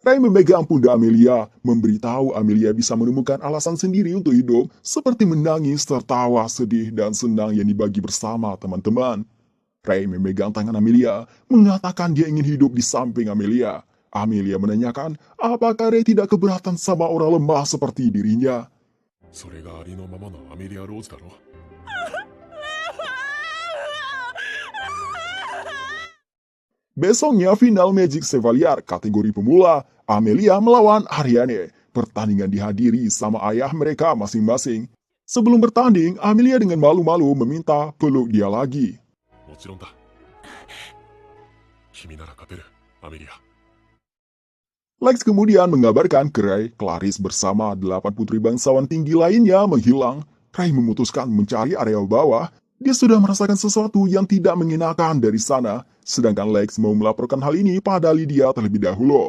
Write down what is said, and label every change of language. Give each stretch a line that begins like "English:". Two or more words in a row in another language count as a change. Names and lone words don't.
Indonesian: Ray memegang pundak Amelia, memberitahu Amelia bisa menemukan alasan sendiri untuk hidup, seperti menangis, tertawa, sedih, dan senang yang dibagi bersama teman-teman. Ray memegang tangan Amelia, mengatakan dia ingin hidup di samping Amelia. Amelia menanyakan apakah Ray tidak keberatan sama orang lemah seperti dirinya.
Japanese: それがありのままのアメリア・ローズだろ。
Indonesian: Besoknya final Magic Chevalier kategori pemula, Amelia melawan Ariane. Pertandingan dihadiri sama ayah mereka masing-masing. Sebelum bertanding, Amelia dengan malu-malu meminta peluk dia lagi.
Japanese: もちろんだ。君なら勝てる、アメリア。
Indonesian: Lex kemudian mengabarkan ke Ray, Clarice bersama 8 putri bangsawan tinggi lainnya menghilang. Ray memutuskan mencari area bawah. Dia sudah merasakan sesuatu yang tidak mengenakan dari sana. Sedangkan Lex mau melaporkan hal ini pada Lydia terlebih dahulu.